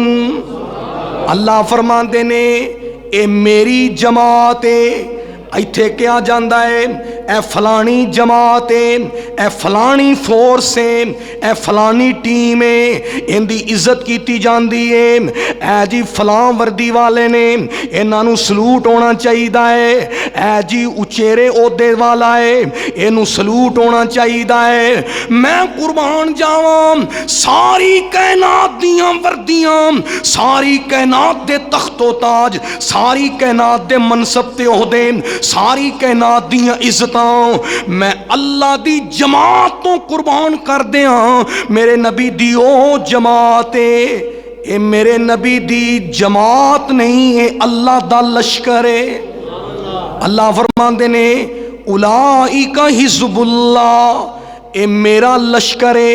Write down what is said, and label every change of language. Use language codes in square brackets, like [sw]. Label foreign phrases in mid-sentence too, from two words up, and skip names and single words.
[pa] اللہ فرماندے نے اے میری جماعت ہے، ایتھے کیا جاندہ ہے اے فلانی جماعت ہے، اے فلانی فورس ہے، اے فلانی ٹیم ہے، ان دی عزت کیتی جاندی ہے۔ اے جی فلاں وردی والے نے، انہاں نو سلوٹ ہونا چاہیدہ ہے۔ اے جی اچیرے عہدے والا ہے، انہوں سلوٹ ہونا چاہیدہ ہے۔ میں قربان جاواں، ساری کائنات دیاں وردیاں، ساری کائنات دے تخت و تاج، ساری کائنات دے منصب تے عہدے، ساری کائنات دیاں عزتاں میں اللہ دی جماعت تو قربان کر دیاں۔ میرے نبی دی او جماعت ہے، اے میرے نبی دی جماعت نہیں ہے، اللہ دا لشکر ہے۔ اللہ فرماندے نے [ar] اولائکا حزب اللہ، [pa] اے میرا لشکر ہے۔